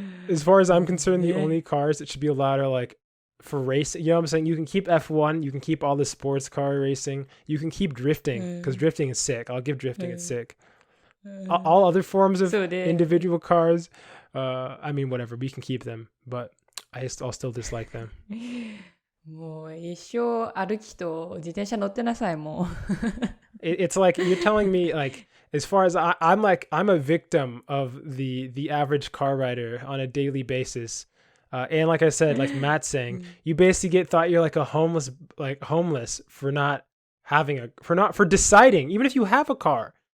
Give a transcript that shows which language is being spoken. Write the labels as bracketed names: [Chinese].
[English] As far as I'm concerned, the only cars that should be allowed are like for racing. You know what I'm saying? You can keep F1, you can keep all the sports car racing, you can keep drifting, because drifting is sick. I'll give drifting, it's sick. All other forms of individual cars, I mean, whatever, we can keep them, but I'll still dislike them. [Japanese] もう一生歩きと自転車乗ってなさい、もう。 [English] It's like you're telling me, like, as far as I'm a victim of the average car rider on a daily basis. And like I said, like Matt's saying, you basically thought you're like a homeless for not having for deciding, even if you have a car.